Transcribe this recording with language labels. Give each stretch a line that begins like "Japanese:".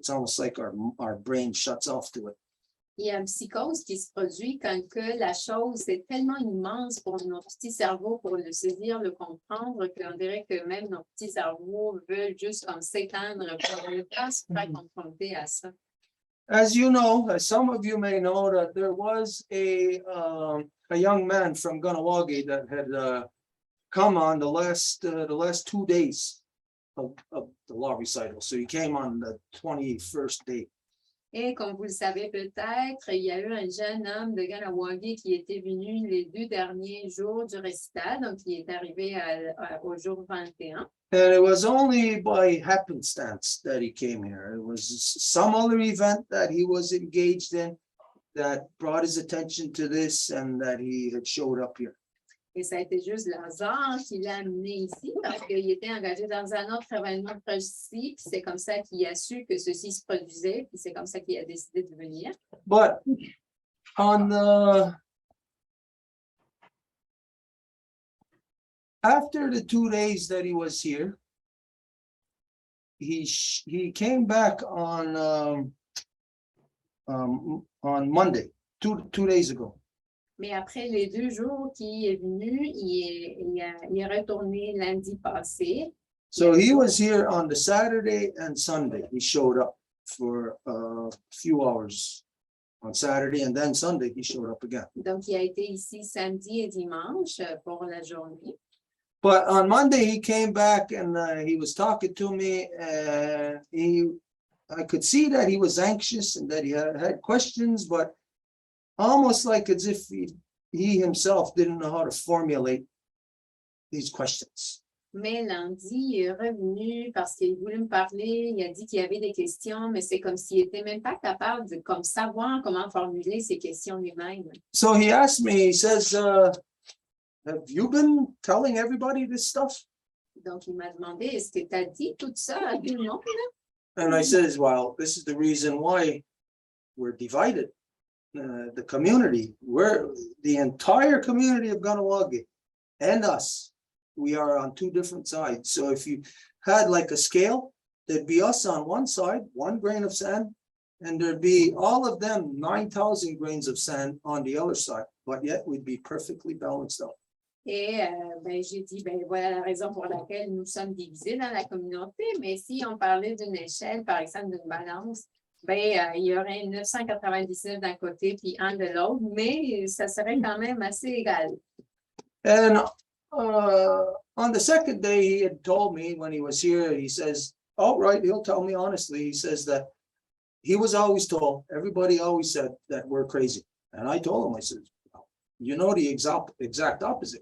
English: It's almost like our brain shuts off to it.
French: Il y a une psychose qui se produit quand que la chose est tellement immense pour notre petit cerveau pour le saisir, le comprendre, qu'on dirait que même nos petits cerveaux veulent juste comme s'éteindre pour ne pas se faire confronter à ça.
English: As you know, as some of you may know, that there was a young man from Ganawagi that had come on the last 2 days of the law recital. So he came on the 21st day.
French: Et comme vous le savez peut-être, il y a eu un jeune homme de Ganawagi qui était venu les 2 derniers jours du récital, donc il est arrivé au jour 21.
English: And it was only by happenstance that he came here. It was some other event that he was engaged in that brought his attention to this and that he had showed up here.
French: Et ça a été juste le hasard qui l'a amené ici parce qu'il était engagé dans un autre événement précis. Puis c'est comme ça qu'il a su que ceci se produisait. Puis c'est comme ça qu'il a décidé de venir.
English: But after the 2 days that he was here, he came back on Monday, two days ago.
French: Mais après les 2 jours qu'il est venu, il est retourné lundi passé.
English: So he was here on the Saturday and Sunday. He showed up for a few hours on Saturday, and then Sunday he showed up again.
French: Donc, il a été ici samedi et dimanche pour la journée.
English: But on Monday he came back and he was talking to me, and I could see that he was anxious and that he had questions, but almost like as if he himself didn't know how to formulate these questions.
French: Mais lundi, il est revenu parce qu'il voulait me parler. Il a dit qu'il y avait des questions, mais c'est comme s'il n'était même pas capable de savoir comment formuler ces questions lui-même.
English: So he asked me, he says, have you been telling everybody this stuff?
French: Donc, il m'a demandé, est-ce que tu as dit tout ça à tout le monde?
English: And I says, well, this is the reason why we're divided. The community, the entire community of Ganawagi and us, we are on 2 different sides. So if you had like a scale, there'd be us on one side, 1 grain of sand, and there'd be all of them 9,000 grains of sand on the other side, but yet we'd be perfectly balanced out.
French: Et j'ai dit, voilà la raison pour laquelle nous sommes divisés dans la communauté, mais si on parlait d'une échelle, par exemple d'une balance, il y aurait 999 d'un côté puis 1 de l'autre, mais ça serait quand même assez égal.
English: And on the second day, he had told me when he was here, he says, oh, right, he'll tell me honestly, he says that he was always told, everybody always said that we're crazy. And I told him, I said, you know the exact opposite.